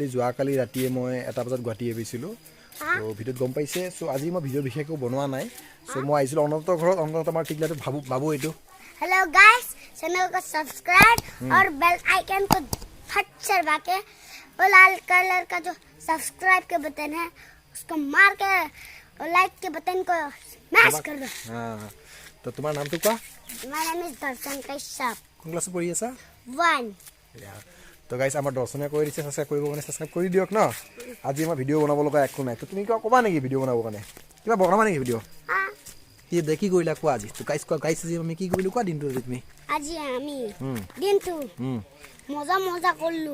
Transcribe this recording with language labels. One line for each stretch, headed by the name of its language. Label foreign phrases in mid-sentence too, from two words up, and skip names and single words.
Assamese: যোৱাকালি ৰাতিয়ে মই 1 বজাত গুৱাহাটী আহিছিলোঁ তো ভিডিঅ'ত গম পাইছে চ' আজি মই ভিডিঅ' বিশেষ একো বনোৱা নাই চ' মই আহিছিলোঁ অনন্তৰ ঘৰত অনন্ত আমাৰ টিকলাটো বাবু এইটো
Hindi: हेलो गाइस चैनल को सब्सक्राइब और
English: bell icon
Hindi: को फट से दबा के वो लाल कलर का जो सब्सक्राइब के बटन है उसको मार के और लाइक के बटन को स्मैश कर दो हाँ तो
Assamese: তোমাৰ নামটো কোৱা
English: my name is दर्शन कश्यप
Assamese: কোন ক্লাছত পঢ়ি আছা 1 তো গাইজ আমাৰ দৰ্শনে কৰি দিছে ছাবস্ক্ৰাইব কৰিব কাৰণে ছাবস্ক্ৰাইব কৰি দিয়ক ন আজি মই ভিডিঅ' বনাব লগা একো নাই তো তুমি কিবা ক'বা নেকি ভিডিঅ' বনাবৰ কাৰণে কিবা বনাবা নেকি ভিডিঅ'
Hindi: हां
Assamese: কি দেখি কৰিলা কোৱা আজি তো গাইজ কোৱা গাইজ আজি আমি কি কৰিলোঁ কোৱা দিনটো আজি তুমি আজি আমি দিনটো মজা মজা করলু